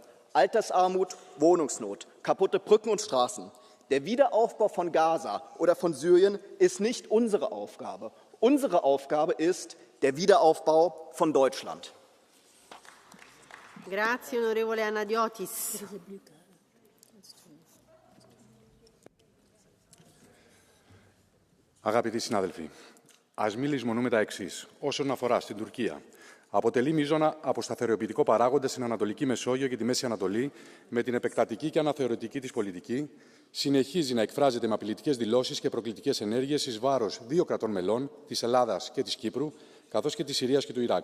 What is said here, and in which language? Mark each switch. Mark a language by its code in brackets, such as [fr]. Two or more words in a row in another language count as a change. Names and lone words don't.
[de] Altersarmut, Wohnungsnot, kaputte Brücken und Straßen. Der Wiederaufbau von Gaza oder von Syrien ist nicht unsere Aufgabe. Unsere Aufgabe ist der Wiederaufbau von Deutschland. [it] Grazie, onorevole Anadiotis. [el] Αγαπητοί συνάδελφοι, ας μην λησμονούμε τα εξής. Όσον αφορά στην Τουρκία, αποτελεί μείζωνα αποσταθεροποιητικό παράγοντα στην Ανατολική Μεσόγειο και τη Μέση Ανατολή, με την επεκτατική και αναθεωρητική της πολιτική, συνεχίζει να εκφράζεται με απειλητικές δηλώσεις και προκλητικές ενέργειες εις βάρος 2 κρατών μελών, της Ελλάδας και της Κύπρου, καθώς και της Συρίας και του Ιράκ.